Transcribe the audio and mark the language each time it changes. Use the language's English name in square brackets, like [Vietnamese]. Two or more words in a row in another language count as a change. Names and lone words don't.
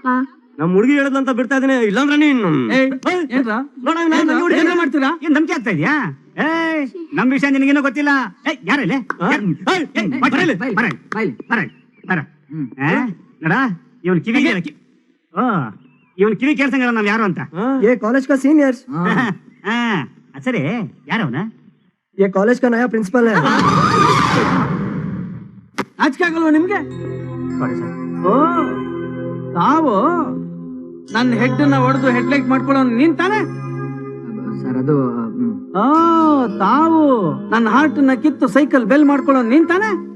[Kannada] ನಮ್ ಹುಡುಗಿ ಹೇಳದಂತ ಬಿಡ್ತಾ ಇದೀನಿ, ಇಲ್ಲಾಂದ್ರೆ ನೀನು ಮಾಡ್ತೀರಾ? ಏನ್ ನಂಬಿಕೆ ಆಗ್ತಾ ಇದೆಯಾ? ನಮ್ ವಿಷಯ ನಿನಗೇನೋ ಗೊತ್ತಿಲ್ಲ. ಯಾರಲ್ಲ ನಡ ಇವನ್ ಕಿವಿ ಇವನ್ ಕಿವಿ ಕೇಳ್ಸಂಗಲ್ಲ ನಾವ್ ಯಾರು ಅಂತ. [Hindi] कॉलेज का सीनियर्स, [Kannada] ಸರಿ ಯಾರವನ? [Hindi] ये कॉलेज का नया प्रिंसिपल है. [Kannada] ನಾಚಿಕೆ ಆಗಲ್ವಾ ನಿಮ್ಗೆ? ಓ, ತಾವು ನನ್ನ ಹೆಡ್ ನ ಹೊಡೆದು ಹೆಡ್ಲೈಟ್ ಮಾಡ್ಕೊಳ್ಳೋ ನೀನ್ ತಾನೆ? ಸರ್ ಅದು ತಾವು ನನ್ನ ಹಾರ್ಟ್ ನ ಕಿತ್ತು [English] cycle bell [Kannada] ಮಾಡ್ಕೊಳ್ಳೋ ನೀನ್ ತಾನೆ?